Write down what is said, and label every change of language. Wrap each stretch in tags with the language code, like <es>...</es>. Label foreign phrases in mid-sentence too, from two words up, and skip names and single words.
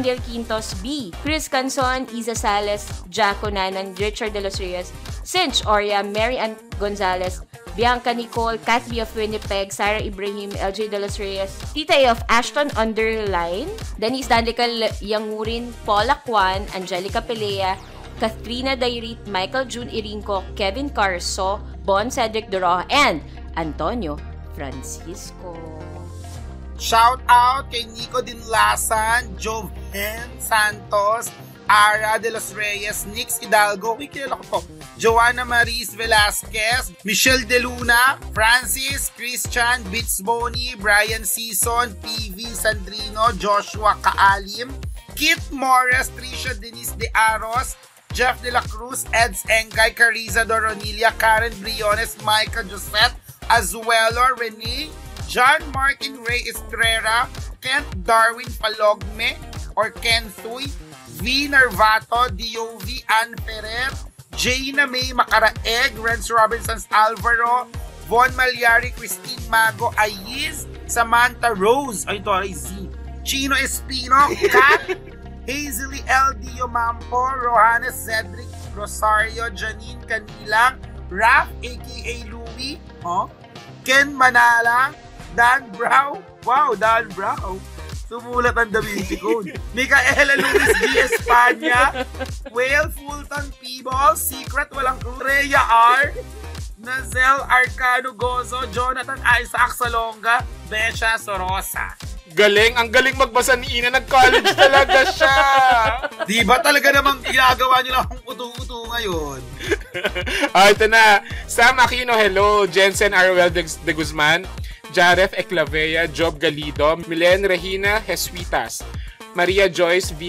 <tl>Del Quintos, B, Chris Canson, Isa Sales, Jaco Nanan, Richard De Los Rios, Cinch Oria, Mary Ann Gonzalez, Bianca Nicole, Cathy of Winnipeg, Sarah Ibrahim, LJ De Los Reyes, Tita A of Ashton Underline, Denise Dandical Yangurin, Paula Kwan, Angelica Pelea, Kathrina Dairit, Michael June Irinco, Kevin Carso, Bon Cedric Duro, and Antonio Francisco. Shout out kay Nico Dinlasan, Joven Santos, Ara De Los Reyes, Nix Hidalgo, kilala ko to, Joanna Maris Velasquez, Michelle De Luna, Francis, Christian, Bits Boni, Brian Season, PV Sandrino, Joshua Kaalim, Kit Morris, Tricia Denise De Aros, Jeff De La Cruz, Eds Engay, Cariza Doronilia, Karen Briones, Micah Josette, Azuelo, Renee, John Martin Ray Estrera, Kent Darwin Palogme, or Ken Thuy, V. Narvato, D.O.V. Ann Ferrer, Jaina May Macaraeg, Renz Robinsons Alvaro, Von Malyari, Christine Mago, Ayiz, Samantha Rose, ay ito ay Z, Chino Espino, Kat, Hazely L. Diomampo, Rohanes Cedric, Rosario, Janine Canilang, Raf, a.k.a. Louie, Ken Manalang, Dan Brow, wow, Dan Brow, sumulat ang Da Vinci Code. Micaela Luis G. Espanya, Whale Fulton Peebles, Secret Walang Clue, Rhea R. Nazel Arcano Gozo, Jonathan Isaac Salonga, Besha Sorosa. Galing, ang galing magbasa ni Ina, nag-college talaga siya. Di ba talaga namang ginagawa niyo lang akong utu-utu ngayon? Ito na. Sam Aquino, hello. Jensen Arwel de Guzman, Jaref Eclavea, Job Galido, Milen Regina Jesuitas, Maria Joyce V.</tl>